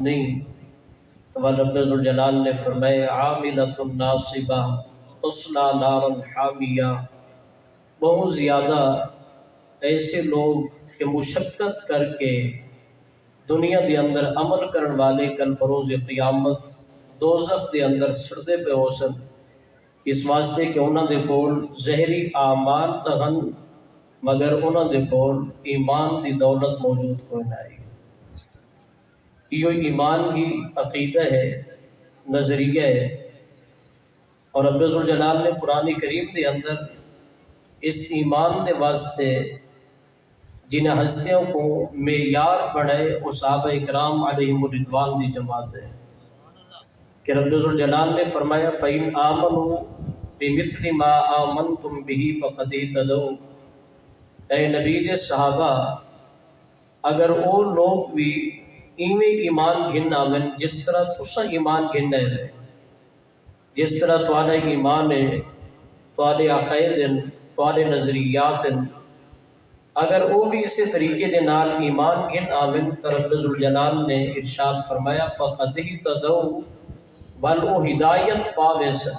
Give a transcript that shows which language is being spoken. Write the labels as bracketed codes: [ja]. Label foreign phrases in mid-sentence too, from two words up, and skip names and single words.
[skr] نہیں تو رب ذوالجلال نے فرمایا [ar] عاملۃ ناصبہ تصلیٰ نارا حامیہ، [skr] بہت زیادہ ایسے لوگ کہ مشقت کر کے دنیا دے اندر عمل کرن والے کل بروز قیامت دوزخ دے اندر سردے پہ ہو سن، اس واسطے کہ انہاں دے کول ظاہری اعمال تہن مگر انہاں دے کول ایمان دی دولت موجود کوئی نہ ہے۔ یہ ایمان ہی عقیدہ ہے، نظریہ ہے، اور رب ذوالجلال نے قرآن کریم دے اندر اس ایمان دے واسطے جن ہستیوں کو معیار بڑھائے وہ صحابہ اکرام علیہم الرضوان دی جماعت ہے کہ رب ذوالجلال نے فرمایا [ar] فَإِنْ آمَنُوا بِمِثْلِ مَا آمَنْتُمْ بِهِ فَقَدْ اهْتَدَوْا، [skr] اے نبی دے صحابہ اگر وہ لوگ بھی ایویں ایمان گھن آمن جس طرح تسا ایمان گھن ہے، جس طرح تواڈا ایمان ہے، تواڈے عقائد ہیں، تواڈے نظریات ہیں، اگر وہ بھی اسی طریقے دے نال ایمان گھن آمن تو رب ذوالجلال نے ارشاد فرمایا [ar] فَقَدْ اهْتَدَوْا، [skr] ول وہ ہدایت پاوے سن۔